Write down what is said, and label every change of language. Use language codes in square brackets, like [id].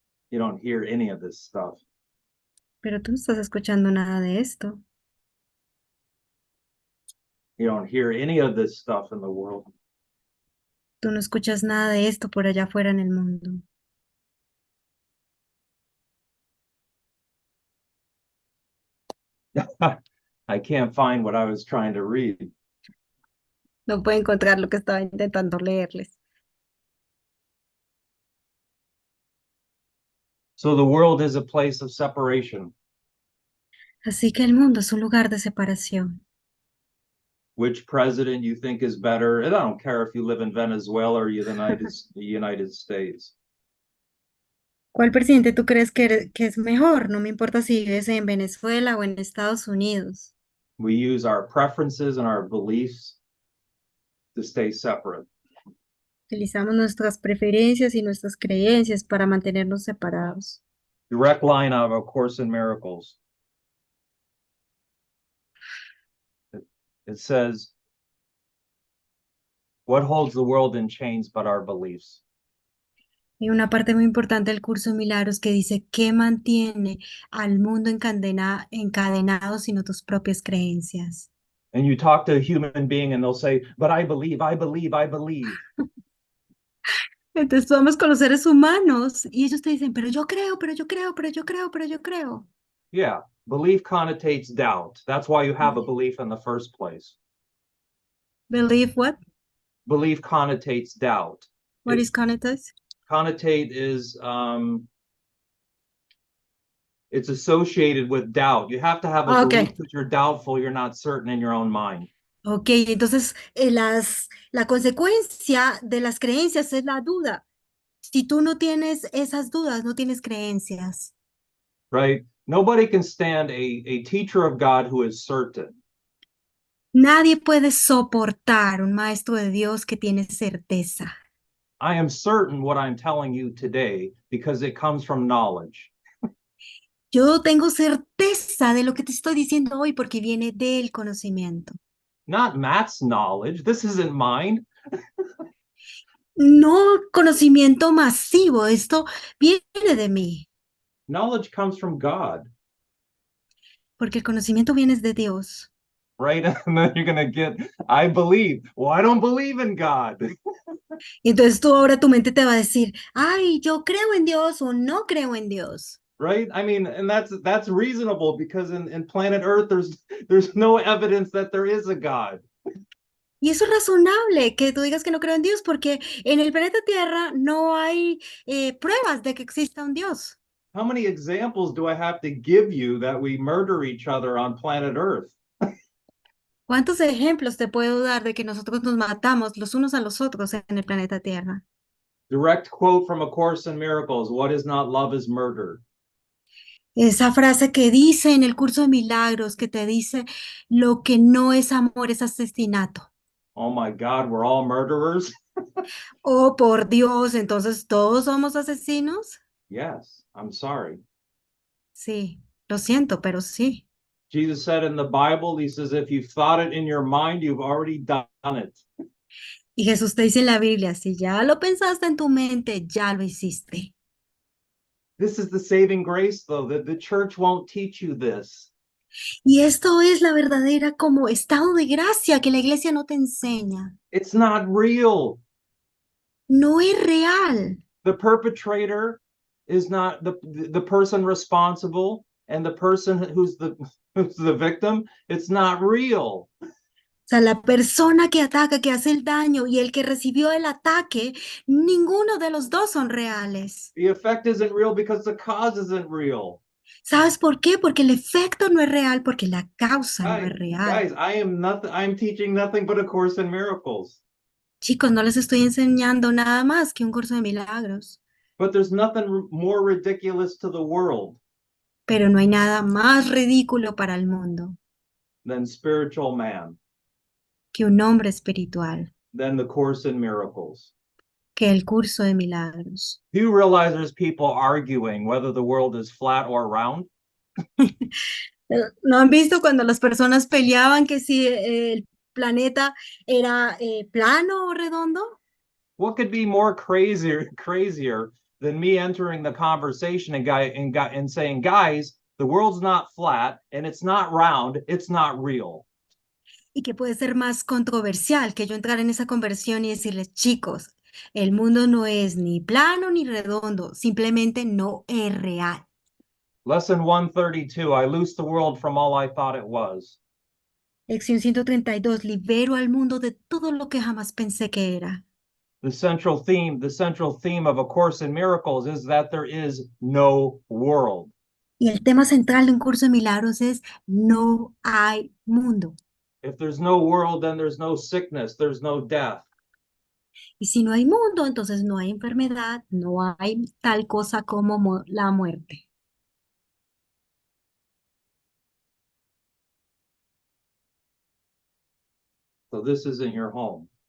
[en] You don't hear any of this stuff. [es] pero tú no estás escuchando nada de esto. [en] You don't hear any of this stuff in the world. [es] Tú no escuchas nada de esto por allá afuera en el mundo. [en] I can't find what I was trying to read. [es] No puedo encontrar lo que estaba intentando leerles. [en] So the world is a place of separation. [es] Así que el mundo es un lugar de separación. [en] Which president you think is better? And I don't care if you live in Venezuela or the United States. [es] ¿Cuál presidente tú crees que es mejor? No me importa si vives en Venezuela o en Estados Unidos. [en] We use our preferences and our beliefs to stay separate. [es] Utilizamos nuestras preferencias y nuestras creencias para mantenernos separados. [en] Direct line out of A Course in Miracles. It says, what holds the world in chains but our beliefs? [es] Hay una parte muy importante del curso de Milagros que dice, ¿qué mantiene al mundo encadenado sino tus propias creencias? [en] And you talk to a human being and they'll say, but I believe, I believe, I believe. [es] Entonces vamos con los seres humanos y ellos te dicen, pero yo creo, pero yo creo, pero yo creo, pero yo creo. [en] Yeah, belief connotates doubt. That's why you have a belief in the first place. Believe what? Belief connotates doubt. What is connotates? Connotate is it's associated with doubt. You have to have a belief because you're doubtful, you're not certain in your own mind. [es] Ok, entonces la consecuencia de las creencias es la duda. Si tú no tienes esas dudas, no tienes creencias. [en] Right? Nobody can stand a teacher of God who is certain. [es] Nadie puede soportar un maestro de Dios que tiene certeza. [en] I am certain what I'm telling you today because it comes from knowledge. [es] Yo tengo certeza de lo que te estoy diciendo hoy porque viene del conocimiento. [en] Not Matt's knowledge. This isn't mine. [es] No conocimiento masivo, esto viene de mí. [en] Knowledge comes from God. [es] Porque el conocimiento viene de Dios. [en] Right? And then you're going to get, I believe. Well, I don't believe in God. [es] Y entonces tú ahora tu mente te va a decir, ay, yo creo en Dios o no creo en Dios. [en] Right? I mean, and that's reasonable because in planet Earth, there's no evidence that there is a God. [es] Y eso es razonable que tú digas que no creo en Dios porque en el planeta Tierra no hay pruebas de que exista un Dios. [en] How many examples do I have to give you that we murder each other on planet Earth? [es] ¿Cuántos ejemplos te puedo dar de que nosotros nos matamos los unos a los otros en el planeta Tierra? [en] Direct quote from A Course in Miracles, what is not love is murder. [es] Esa frase que dice en el curso de Milagros, que te dice, lo que no es amor es asesinato. [en] Oh my God, we're all murderers? [es] Oh, por Dios, entonces todos somos asesinos. [en] Yes, I'm sorry. [es] Sí, lo siento, pero sí. [en] Jesus said in the Bible, he says, if you've thought it in your mind, you've already done it. [es] Y Jesús te dice en la Biblia, si ya lo pensaste en tu mente, ya lo hiciste. [en] This is the saving grace, though, that the church won't teach you this. [es] Y esto es la verdadera como estado de gracia que la iglesia no te enseña. [en] It's not real. [es] No es real. [en] The perpetrator is not the person responsible, and the person who's the victim, it's not real. [es] O sea, la persona que ataca, que hace el daño y el que recibió el ataque, ninguno de los dos son reales. [en] The effect isn't real because the cause isn't real. [es] ¿Sabes por qué? Porque el efecto no es real, porque la causa no es real. [en] Guys, I'm teaching nothing but A Course in Miracles. [es] Chicos, no les estoy enseñando nada más que un curso de milagros, [en] But there's nothing more ridiculous to the world [es] pero no hay nada más ridículo para el mundo [en] than spiritual man, [es] que un hombre espiritual, [en] than the Course in Miracles. [es] que el curso de milagros. [en] Do you realize there's people arguing whether the world is flat or round? [es] ¿No han visto cuando las personas peleaban que si el planeta era plano o redondo? [en] What could be more crazier than me entering the conversation and saying, guys, the world's not flat and it's not round, it's not real. [es] Y que puede ser más controversial que yo entrar en esa conversión y decirles, chicos, el mundo no es ni plano ni redondo, simplemente no es real. [en] Lesson 132, I loose the world from all I thought it was. [es] Lección 132, libero al mundo de todo lo que jamás pensé que era. [en] The central theme of A Course in Miracles is that there is no world. [es] Y el tema central de un curso de milagros es no hay mundo. [en] If there's no world, then there's no sickness, there's no death. [es] Y si no hay mundo, entonces no hay enfermedad, no hay tal cosa como la muerte. [en] So this isn't your home.